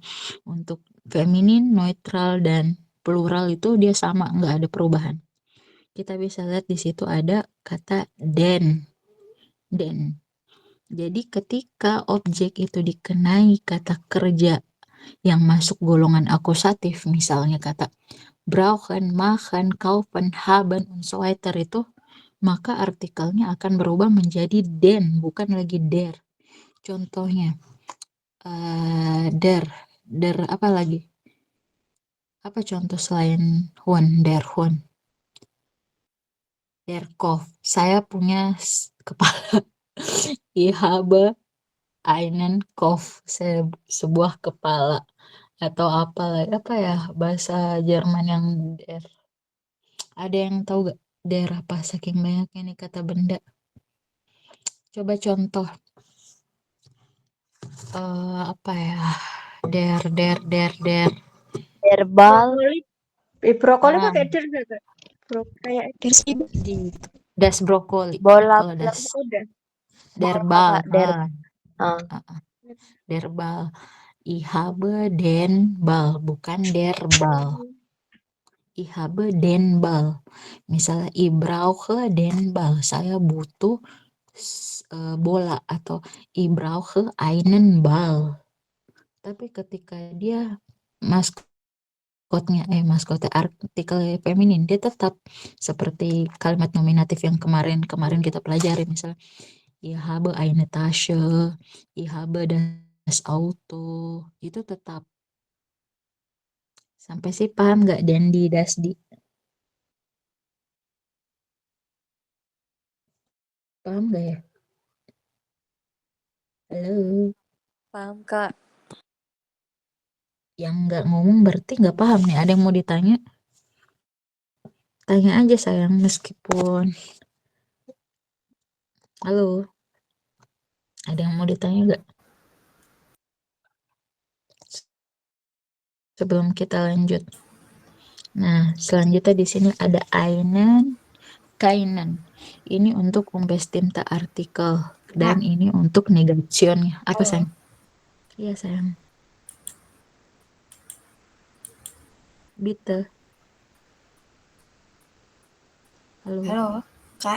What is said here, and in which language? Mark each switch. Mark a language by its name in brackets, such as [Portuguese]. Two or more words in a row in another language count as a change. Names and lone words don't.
[Indonesian] Untuk feminin, neutral, dan plural itu dia sama, nggak ada perubahan. Kita bisa lihat di situ ada kata den. Jadi ketika objek itu dikenai kata kerja yang masuk golongan akusatif, misalnya kata [German] brauchen, machen, kaufen, haben, und so weiter [Indonesian] itu, maka artikelnya akan berubah menjadi den, bukan lagi der. Contohnya, der apa lagi? Apa contoh selain [German] Hund, der Hund? Der Kopf. [Indonesian] Saya punya kepala. [German] Ich habe einen Kopf. [Indonesian] Sebuah kepala. Atau apa ya bahasa Jerman yang der. Ada yang tahu gak der apa saking banyaknya nih kata benda? Coba contoh. Apa ya? [German] Der. Verbal. [Indonesian] Brokoli Ah, pakai der nggak Kak? Kayak der sih. [German] das brokoli. [Indonesian] Bola Kalau das Udah. [German] der [Indonesian] bola [German] Ball. [Indonesian] Kak, [German] Der Ball. Ich habe den Ball, bukan der Ball. Ich habe den Ball. Misalnya ich brauche den Ball. [Indonesian] Saya butuh bola atau [German] ich brauche einen Ball. [Indonesian] Tapi ketika dia maskotnya artikel feminin, dia tetap seperti kalimat nominatif yang kemarin kita pelajari, misalnya [German] ich habe eine Tasche, ich habe das Auto, [Indonesian] itu tetap. Sampai sih paham nggak Dandi Dasdi? Paham nggak ya? Halo, Paham, Kak. yang nggak ngomong berarti nggak paham nih. Ada yang mau ditanya? Tanya aja sayang, meskipun. Halo, ada yang mau ditanya nggak? Sebelum kita lanjut. Nah, selanjutnya di sini ada [German] einen, keinen. [Indonesian] Ini untuk [German] unbestimmte artikel [Indonesian] dan ini untuk negationnya. Apa sayang? Iya sayang. Bitte. Halo. Halo, Kak.